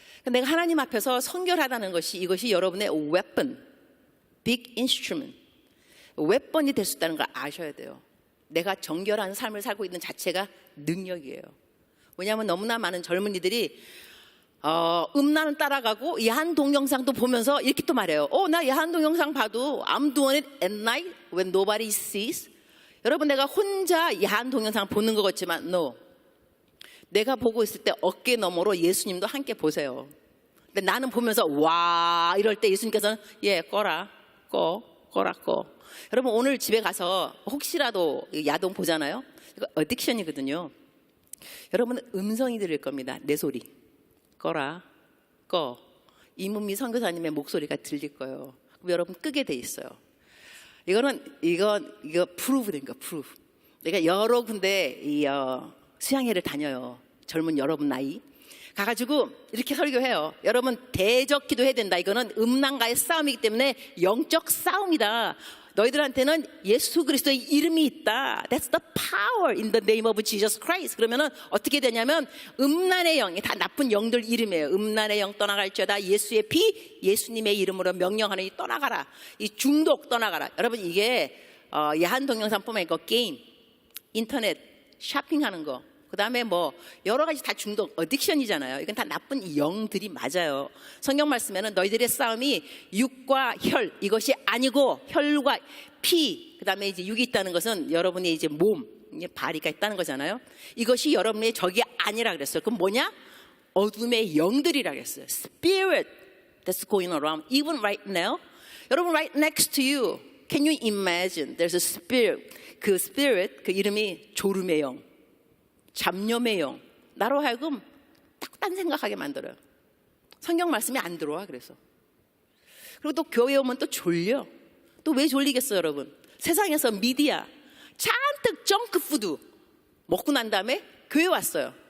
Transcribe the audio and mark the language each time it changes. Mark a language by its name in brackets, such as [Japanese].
[Korean] 내가 하나님 앞에서 성결하다는 것이, 이것이 여러분의 [English] weapon, big instrument, [Korean] 웨펀이 될 수 있다는 걸 아셔야 돼요. 내가 정결한 삶을 살고 있는 자체가 능력이에요. 왜냐하면 너무나 많은 젊은이들이 음란을 따라가고 야한 동영상도 보면서 이렇게 또 말해요. 나 야한 동영상 봐도 [English] I'm doing it at night when nobody sees. [Korean] 여러분, 내가 혼자 야한 동영상 보는 것 같지만 no, 내가 보고 있을 때 어깨 너머로 예수님도 함께 보세요. 근데 나는 보면서 와 이럴 때 예수님께서는 꺼라 꺼. 여러분, 오늘 집에 가서 혹시라도 야동 보잖아요. 이거 어딕션이거든요. 여러분, 음성이 들릴 겁니다. 내 소리 꺼라 꺼. 이문미 선교사님의 목소리가 들릴 거예요. 그럼 여러분 끄게 돼 있어요. 이거 프루브 된 거, 프루브. 내가 여러 군데 수양회를 다녀요. 젊은 여러분 나이 가가지고 이렇게 설교해요. 여러분, 대적 기도해야 된다. 이거는 음란과의 싸움이기 때문에 영적 싸움이다. 너희들한테는 예수 그리스도의 이름이 있다. [English] That's the power in the name of Jesus Christ. [Korean] 그러면은 어떻게 되냐면 음란의 영이 다 나쁜 영들 이름이에요. 음란의 영 떠나갈지어다. 예수의 피, 예수님의 이름으로 명령하느니 떠나가라. 이 중독 떠나가라. 여러분, 이게 야한 동영상뿐만 아니고 게임, 인터넷, 쇼핑하는 거, 그 다음에 뭐 여러 가지 다 중독, 어딕션이잖아요. 이건 다 나쁜 영들이 맞아요. 성경 말씀에는 너희들의 싸움이 육과 혈, 이것이 아니고 혈과 피, 그 다음에 이제 육이 있다는 것은 여러분의 이제 몸, 발이가 있다는 거잖아요. 이것이 여러분의 적이 아니라 그랬어요. 그럼 뭐냐? 어둠의 영들이라 그랬어요. [English] Spirit that's going around even right now. [Korean] 여러분, [English] right next to you, can you imagine there's a spirit? [Korean] 그 spirit, 그 이름이 졸음의 영, 잡념의 영, 나로 하여금 딱 딴 생각하게 만들어요. 성경 말씀이 안 들어와. 그래서 그리고 또 교회 오면 또 졸려. 또 왜 졸리겠어요, 여러분? 세상에서 미디어 잔뜩 정크푸드 먹고 난 다음에 교회 왔어요.